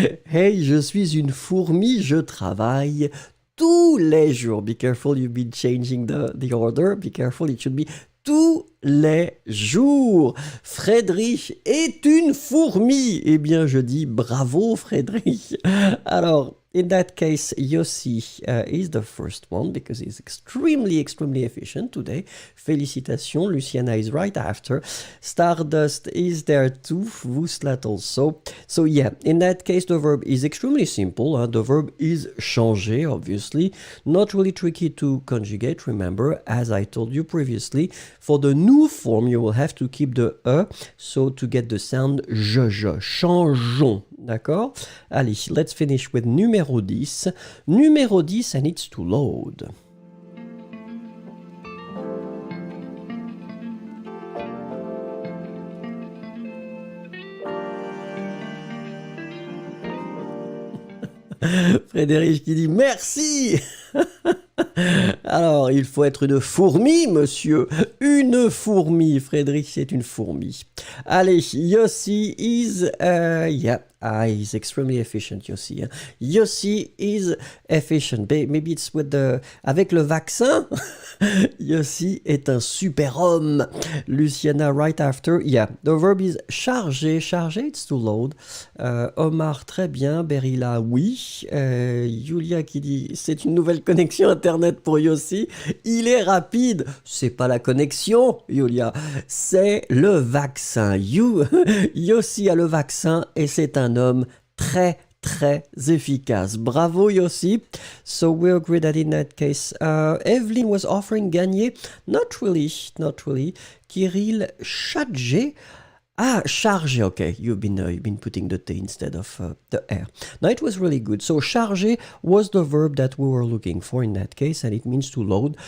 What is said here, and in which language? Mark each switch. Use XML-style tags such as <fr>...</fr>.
<fr>Hey, je suis une fourmi, je travaille tous les jours.</fr> <en>Be careful, you've been changing the order. Be careful, it should be</en> <fr>tous les jours. Frédéric est une fourmi. Eh bien, je dis bravo, Frédéric.</fr> <en>Alors, in that case, Yossi is the first one because he's extremely efficient today. Félicitations, Luciana is right after. Stardust is there too, Vuslat also. So yeah, in that case, the verb is extremely simple. The verb is changer, obviously. Not really tricky to conjugate, remember, as I told you previously. For the new form, you will have to keep the E, so to get the sound je. Changeons,</en> <fr>D'accord?</fr> <en>Allez, let's finish with numéro 10. Numéro 10, and it's to load.</en> <fr>Frédéric qui dit merci. Alors, il faut être une fourmi, monsieur. Une fourmi. Frédéric, c'est une fourmi.</fr> <en>Allez, Yossi is... he's extremely efficient, Yossi. Hein. Yossi is efficient. Maybe it's with the...</en> <fr>Avec le vaccin. Yossi est un super homme.</fr> <en>Luciana, right after. Yeah, the verb is charger. Charger, it's to load. Omar,</en> <fr>très bien. Berilla, oui. Julia qui dit, c'est une nouvelle connexion Internet pour Yossi. Il est rapide. C'est pas la connexion, Julia. C'est le vaccin. Yossi a le vaccin et c'est un homme très efficace. Bravo Yossi.</fr> <en>So we agree that in that case, Evelyn was offering gagner. Not really. Kirill, charger. Ah, charger, okay. You've been putting the T instead of the R. Now, it was really good. So, charger was the verb that we were looking for in that case, and it means to load.</en>